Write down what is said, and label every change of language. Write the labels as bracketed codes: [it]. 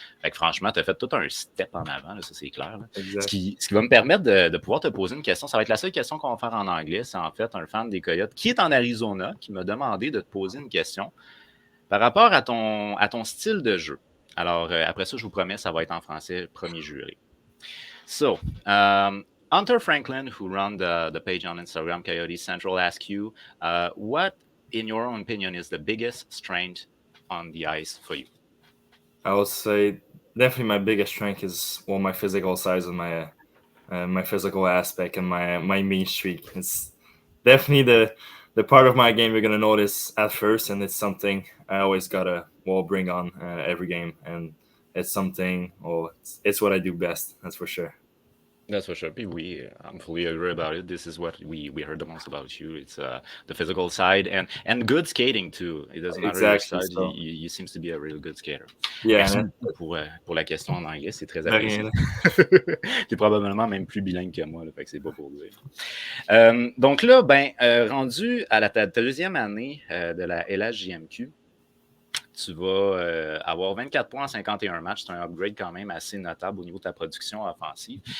[fr] Fait que franchement, tu as fait tout un step en avant, là, ça c'est clair. Ce qui va me permettre de pouvoir te poser une question, ça va être la seule question qu'on va faire en anglais, c'est en fait un fan des Coyotes qui est en Arizona, qui m'a demandé de te poser une question. Par rapport à ton style de jeu. Alors, après ça, je vous promets, ça va être en français, premier juré. [en] So, Hunter Franklin, who run the page on Instagram, Coyote Central, asked you, what, in your own opinion, is the biggest strength on the ice for you? I would say definitely my biggest strength is my physical size and my physical aspect and my mean streak. It's definitely the part of my game you're going to notice at first, and it's something I always got to bring on every game, and it's something, it's what I do best, that's for sure. That's for sure. I'm fully agree about it. This is what we heard the most about you. It's the physical side and good skating too. It doesn't matter your side. So. You seems to be a real good skater. Yeah. [fr] Merci pour la question en anglais. C'est très apprécié. Tu es probablement même plus bilingue que moi, là, fait que c'est pas pour dire. Donc là, rendu à ta deuxième année de la LHJMQ, Tu vas avoir 24 points en 51 matchs. C'est un upgrade quand même assez notable au niveau de ta production offensive.